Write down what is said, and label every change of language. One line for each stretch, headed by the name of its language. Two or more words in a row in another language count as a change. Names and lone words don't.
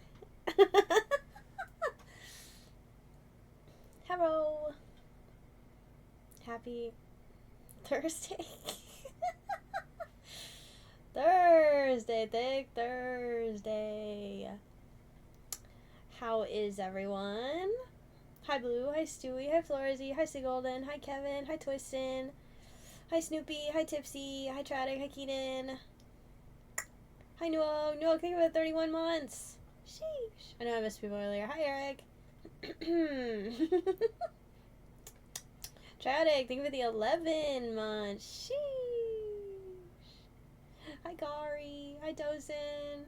English: Hello. Happy Thursday. Thursday, Thicc, Thursday. How is everyone? Hi Blue, hi Stewie, hi Florzy, hi Golden, hi Kevin, hi Twistin, hi Snoopy, hi Tipsy, hi Tradic, hi Keaton, hi Noah, thank you for the 31 months. Sheesh. I know I missed people earlier. Hi Eric. Tradic, thank you for the 11 months. Sheesh. Hi Gary, hi Dozen.